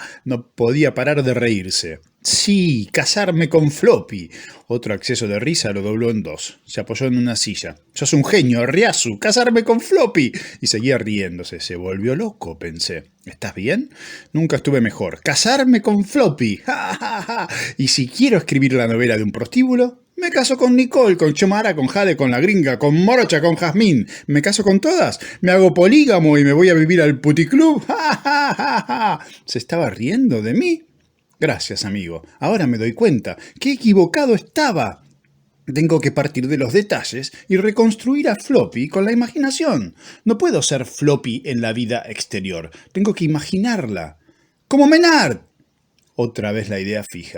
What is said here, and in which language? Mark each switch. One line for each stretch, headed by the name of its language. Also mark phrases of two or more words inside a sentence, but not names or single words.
Spanish: No podía parar de reírse. Sí, casarme con Floppy. Otro acceso de risa lo dobló en 2. Se apoyó en una silla. Sos un genio, Riazu, casarme con Floppy. Y seguía riéndose. Se volvió loco, pensé. ¿Estás bien? Nunca estuve mejor. Casarme con Floppy. ¡Ja, ja, ja! Y si quiero escribir la novela de un prostíbulo, me caso con Nicole, con Xiomara, con Jade, con la gringa, con Morocha, con Jazmín. ¿Me caso con todas? ¿Me hago polígamo y me voy a vivir al puticlub? ¡Ja, ja, ja, ja! ¿Se estaba riendo de mí? Gracias, amigo. Ahora me doy cuenta. ¡Qué equivocado estaba! Tengo que partir de los detalles y reconstruir a Floppy con la imaginación. No puedo ser Floppy en la vida exterior. Tengo que imaginarla. Como Menard. Otra vez la idea fija.